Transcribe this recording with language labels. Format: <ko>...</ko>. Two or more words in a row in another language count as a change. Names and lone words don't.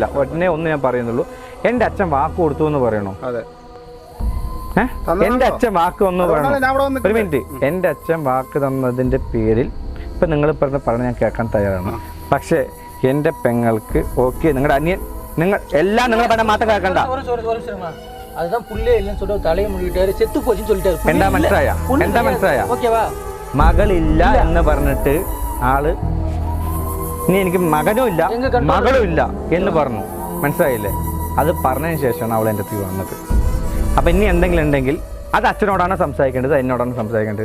<ml>ഒന്ന് ഞാൻ പറയുന്നുള്ളൂ, എന്റെ അച്ഛൻ വാക്ക് കൊടുത്തു എന്ന് പറയണോ? എന്റെ അച്ഛൻ വാക്ക് ഒന്ന് പറയണം. ഒരു മിനിറ്റ്, എന്റെ അച്ഛൻ വാക്ക് തന്നതിന്റെ പേരിൽ ഇപ്പൊ നിങ്ങൾ പറഞ്ഞ ഞാൻ കേൾക്കാൻ തയ്യാറാണ്. പക്ഷെ എന്റെ പെങ്ങൾക്ക് ഓക്കെ, നിങ്ങളുടെ അനിയൻ, നിങ്ങൾ എല്ലാം നിങ്ങളെ പറഞ്ഞ മാത്രം കേൾക്കണ്ട.</ml> <ta>அதுதான் புள்ளே இல்லைன்னு சொல்லிட்டு தலையை முடிக்கிட்டாரு, செத்து போச்சுன்னு சொல்லிட்டாரு.</ta> <ml>എന്താ മനസ്സിലായ?</ml> <ta>ஓகேவா?</ta> <ml>മകളില്ല എന്ന് പറഞ്ഞിട്ട് ആള് ഇനി എനിക്ക് മകനും ഇല്ല മകളും ഇല്ല എന്ന് പറഞ്ഞു. മനസ്സിലായില്ലേ? അത് പറഞ്ഞതിന് ശേഷമാണ് അവൾ എൻ്റെ അടുത്ത് വന്നത്. അപ്പൊ ഇനി എന്തെങ്കിലും ഉണ്ടെങ്കിൽ അത് അച്ഛനോടാണ് സംസാരിക്കേണ്ടത്, എന്നോടാണ് സംസാരിക്കേണ്ടത്.</ml>